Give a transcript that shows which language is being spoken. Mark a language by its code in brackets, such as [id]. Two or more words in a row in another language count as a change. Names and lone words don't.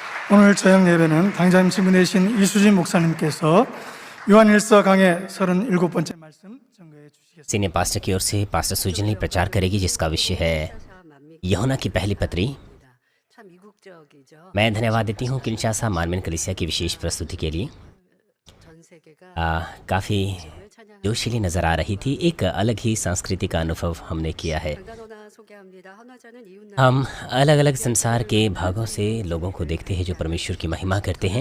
[ko] 오늘 저녁 예배는 당장 신부되신 이수진 목사님께서 요한일서 강의 37번째 말씀 전거해 주시겠습니다. [en] senior pastor [hi] की ओर से पास्टर सुजनी प्रचार करेगी, जिसका विषय है यूहन्ना की पहली पत्री। मैं धन्यवाद देती हूँ किंशासा मार्मिन कलीसिया की विशेष प्रस्तुति के लिए। काफ़ी जोशीली नज़र आ रही थी। एक अलग ही संस्कृति का अनुभव हमने किया है। हम अलग अलग संसार के भागों से लोगों को देखते हैं जो परमेश्वर की महिमा करते हैं।